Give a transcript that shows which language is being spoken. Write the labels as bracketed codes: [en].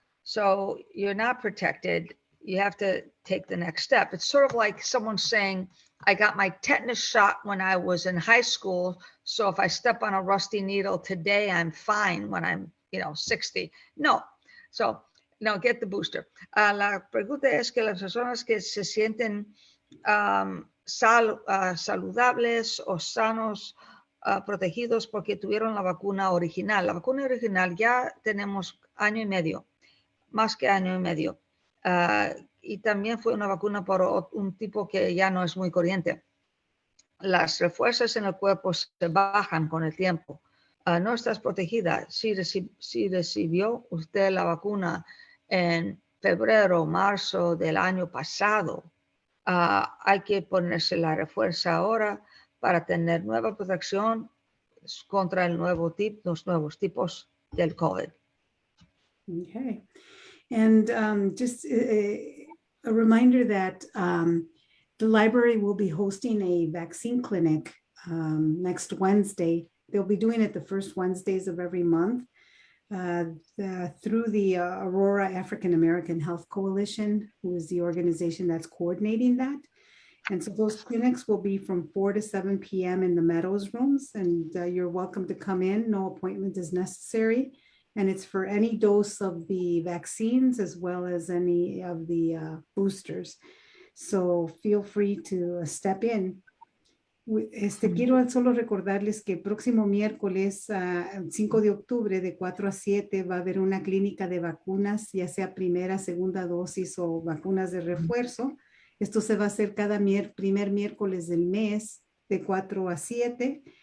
[en] So you're not protected. You have to take the next step. It's sort of like someone saying, I got my tetanus shot when I was in high school. So if I step on a rusty needle today, I'm fine when I'm, 60. No. So, no, get the booster. [es] La pregunta es que las personas que se sienten saludables o sanos, protegidos porque tuvieron la vacuna original. La vacuna original ya tenemos año y medio, más que año y medio. Y también fue una vacuna por un tipo que ya no es muy corriente. Las refuerzos en el cuerpo se bajan con el tiempo. No estás protegida. Si recibió usted la vacuna en febrero, marzo del año pasado, hay que ponerse la refuerza ahora para tener nueva protección contra los nuevos tipos del COVID. Okay. [en] And just a reminder that the library will be hosting a vaccine clinic next Wednesday. They'll be doing it the first Wednesdays of every month through the Aurora African American Health Coalition, who is the organization that's coordinating that. And so those clinics will be from 4 to 7 p.m. in the Meadows rooms, and you're welcome to come in. No appointment is necessary. And it's for any dose of the vaccines as well as any of the boosters. So feel free to step in. [es] Quiero solo recordarles que el próximo miércoles 5 de octubre de 4 a 7 va a haber una clínica de vacunas, ya sea primera, segunda dosis o vacunas de refuerzo. Esto se va a hacer cada primer miércoles del mes de 4 a 7.